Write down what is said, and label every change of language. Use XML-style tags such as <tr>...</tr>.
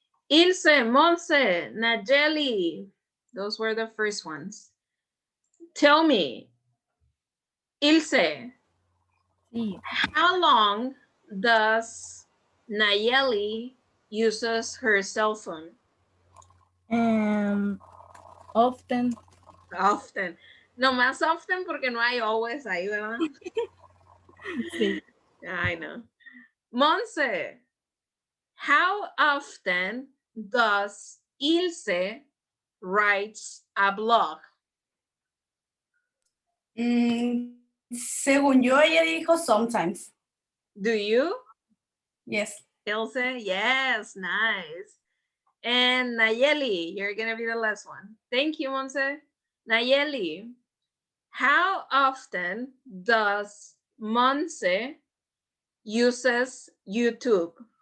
<en>Ilse, Monse, Nayeli, those were the first ones. Tell me, Ilse,</en> <es>Sí.</es> <en>how long does Nayeli uses her cell phone? Often. Often.</en> <es>No más often porque no hay always ahí, ¿verdad? Sí.</es> <en>I know. Monse, how often does Ilse writes a blog?</en> <es>Según yo, ella dijo sometimes.</es> <en>Do you, Yes. Ilse? Yes, nice. And Nayeli, you're gonna be the last one. Thank you, Monse. Nayeli, how often does Monse uses YouTube?</en>